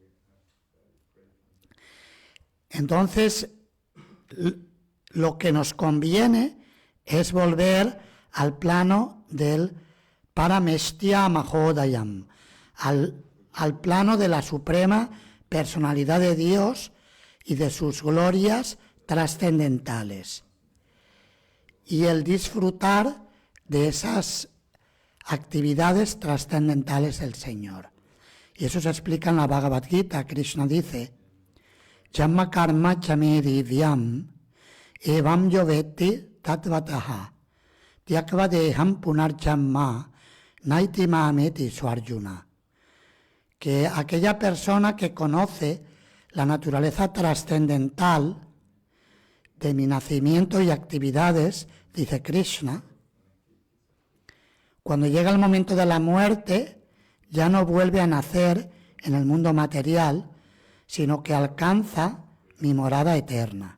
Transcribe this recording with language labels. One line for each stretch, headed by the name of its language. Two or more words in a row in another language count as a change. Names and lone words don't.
Spanish: Entonces, lo que nos conviene es volver al plano del
Sanskrit: Parameshtia Mahodayam,
Spanish: al plano de la suprema personalidad de Dios y de sus glorias trascendentales. Y el disfrutar de esas actividades trascendentales del Señor. Y eso se explica en la Bhagavad Gita.
Sanskrit: Krishna dice, Jamma karma chame divyam evam yoveti tatvataha tyakva deham punarjamma naiti mameti suarjuna.
Spanish: Que aquella persona que conoce la naturaleza trascendental de mi nacimiento y actividades, dice Krishna, cuando llega el momento de la muerte, ya no vuelve a nacer en el mundo material, sino que alcanza mi morada eterna.